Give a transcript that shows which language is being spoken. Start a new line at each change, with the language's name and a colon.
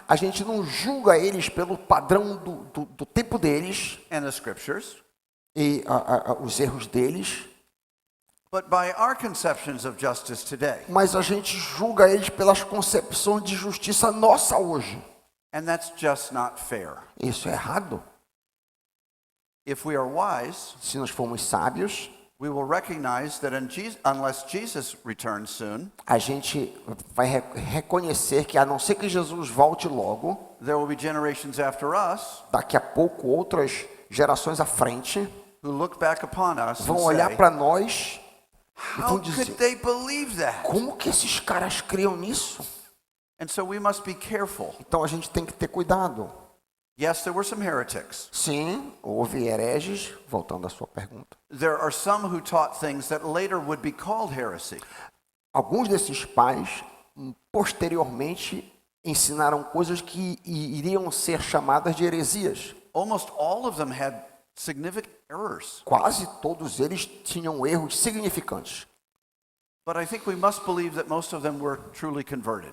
Portuguese: a gente não julga eles pelo padrão do tempo deles
English: and the scriptures,
Portuguese: e os erros deles,
English: but by our conceptions of justice today.
Portuguese: mas a gente julga eles pelas concepções de justiça nossa hoje.
English: And that's just not fair.
Portuguese: Isso é errado.
English: If we are wise,
Portuguese: Se nós formos sábios,
English: we will recognize that unless Jesus returns soon,
Portuguese: a gente vai reconhecer que, a não ser que Jesus volte logo,
English: there will be generations after us
Portuguese: daqui a pouco outras gerações à frente
English: who look back upon us and
Portuguese: vão olhar
English: say,
Portuguese: para nós e
English: how
Portuguese: vão
English: could
Portuguese: dizer:
English: they believe that?
Portuguese: como que esses caras criam nisso?
English: And so we must be careful.
Portuguese: Então a gente tem que ter cuidado.
English: Yes, there were some heretics.
Portuguese: Sim, houve hereges, voltando à sua pergunta.
English: There are some who taught things that later would be called heresy.
Portuguese: Alguns desses pais, posteriormente, ensinaram coisas que iriam ser chamadas de heresias.
English: Almost all of them had significant errors.
Portuguese: Quase todos eles tinham erros significantes.
English: But I think we must believe that most of them were truly converted.